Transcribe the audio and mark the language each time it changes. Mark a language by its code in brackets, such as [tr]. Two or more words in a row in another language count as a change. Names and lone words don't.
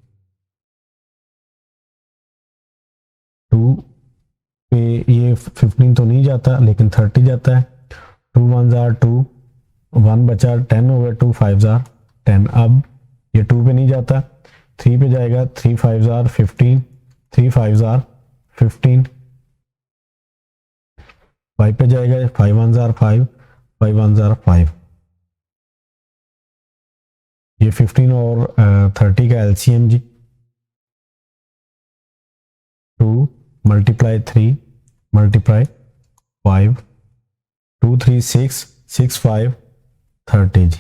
[hi] 2 पे ये 15 तो नहीं जाता लेकिन 30 जाता है। [en] 2 1s are 2, [hi] 1 बचा, 10 हो गया, [en] 2 5s are 10। [hi] अब ये 2 पे नहीं जाता, 3 पे जाएगा, [en] 3 5s are 15, 3 5s are 15। [hi] 5 पे जाएगा, [en] 5 1s are 5, 5 1s are 5। [hi] ये 15 और 30 का एलसीएम जी 2 मल्टीप्लाई 3 मल्टीप्लाई 5, 2 3 6, 6 5 30 जी।